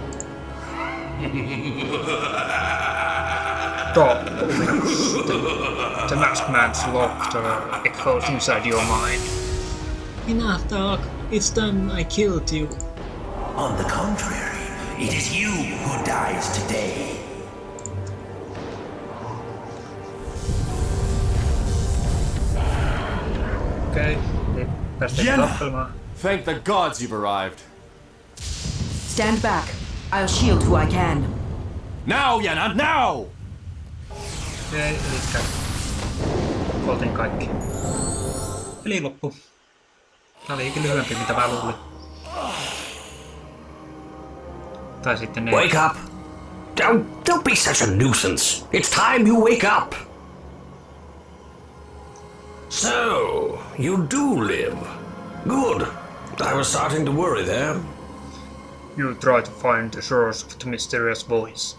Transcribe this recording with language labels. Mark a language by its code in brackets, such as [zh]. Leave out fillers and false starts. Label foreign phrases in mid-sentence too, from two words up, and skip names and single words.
[en] Stop. The masked man's laughter echoes inside your mind. Enough talk. It's time I killed you. On the contrary, it is you who dies today. [fi] Okei, niin päästään tappelemaan. [en] Thank the gods you've arrived. Stand back. I'll shield who I can. Now, Jenna, now! [fi] Okei, elikkä oltiin kaikki. Peli loppu. Tää oli lyhyempi mitä mä luulin. Tai sitten ne... [en] Wake up! Don't be such a nuisance. It's time you wake up. So, you do live. Good. I was starting to worry there. You try to find the source of the mysterious voice.